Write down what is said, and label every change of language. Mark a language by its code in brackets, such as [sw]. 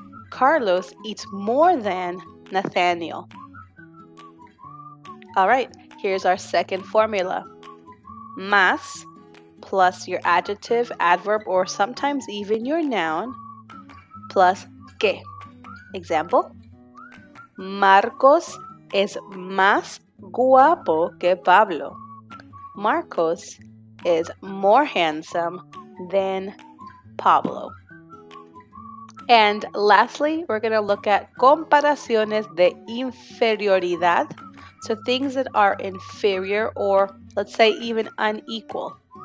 [en] Carlos eats more than Nathaniel. All right, here's our second formula. Más plus your adjective, adverb, or sometimes even your noun, plus que. [es] Example, Marcos es más guapo que Pablo. [en] Marcos is more handsome than Pablo. And lastly, we're going to look at comparaciones de inferioridad, so things that are inferior or let's say even unequal.